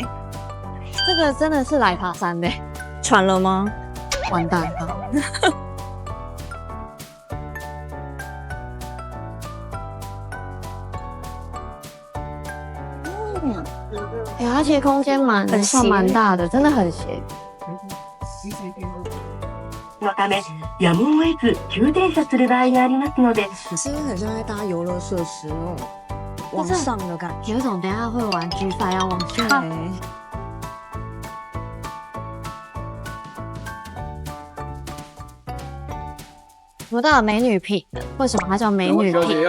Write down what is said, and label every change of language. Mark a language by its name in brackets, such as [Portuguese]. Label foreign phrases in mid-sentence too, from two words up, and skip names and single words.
[Chinese] 这个真的是来爬山的，喘了吗？完蛋了。而且空间算蛮大的，真的很斜。 [Japanese] のためやむを得ず急停車する場合がありますので， [Chinese] 是不是很像在搭游乐设施那种往上的感觉？有一种等一下会玩 G5 要往下。我到了美女坪，为什么它叫美女坪？